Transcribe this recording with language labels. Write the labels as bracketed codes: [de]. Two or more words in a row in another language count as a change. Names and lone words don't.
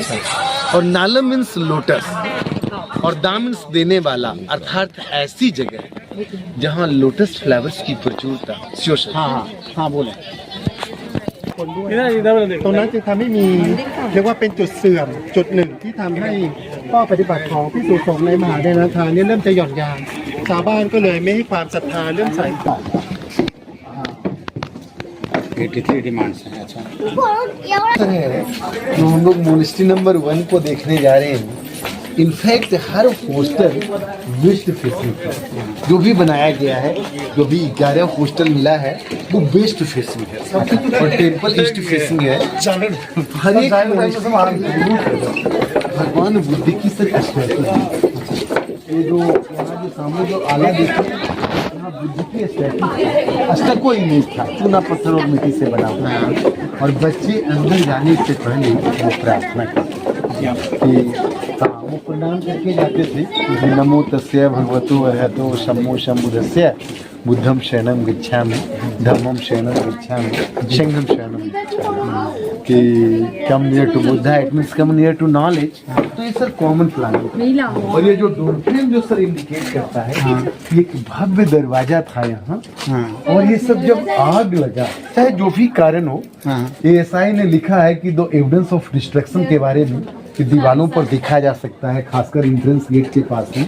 [hi] और नालम [en] means lotus [hi] और दा मीन्स देने वाला, अर्थात ऐसी जगह जहाँ [en] lotus flowers [hi] की प्रचुरता। हाँ बोले [th] ตรงนั้นจะทำให้มีเรียกว่าเป็นจุดเสื่อมจุดหนึ่งที่ทำให้ข้อปฏิบัติของภิกษุสงฆ์ในมหาเถรทานเนี่ยเริ่มจะหย่อนยานชาวบ้านก็เลยไม่ให้ความศรัทธาเริ่มใส่ [hi] 83 डिमांड्स हैं। अच्छा, जो हम लोग मोनेस्ट्री नंबर 1 को देखने जा रहे हैं, इनफैक्ट हर हॉस्टल [en] west facing [hi] है। जो भी बनाया गया है, जो भी 11 हॉस्टल मिला है वो [en] west facing [hi] है और [en] temple east facing [hi] है। हर एक भगवान बुद्ध की सर स्टैचू है। ये जो यहाँ जो सामने जो आला देखते हैं, यहाँ बुद्ध की स्टैचू अष्टकों इमेज था, चूना पत्थर और मिट्टी से बना हुआ है। और बच्चे अंदर जाने से पहले वो प्रार्थना करते कि वो प्रणाम करके जाते थे कि [pi] नमो तस्य भगवतो अर्हतो शम्भो शम्भुदस्य बुद्धम शरणम गच्छामि [hi] धम्मम शरणम गच्छामि संघम शरणम गच्छामि, [en] कि come near to Buddha, it means come near to knowledge. [hi] तो ये सर [en] common plan [hi] है। और ये जो [en] door frame [hi] जो सर इंडिकेट करता है, ये एक भव्य दरवाजा था यहाँ। और ये सब जब आग लगा, चाहे जो भी कारण हो, एएसआई ने लिखा है कि दो [en] evidence of destruction [hi] के बारे में कि दीवालों पर देखा जा सकता है, खासकर [en] entrance gate [hi] के पास में।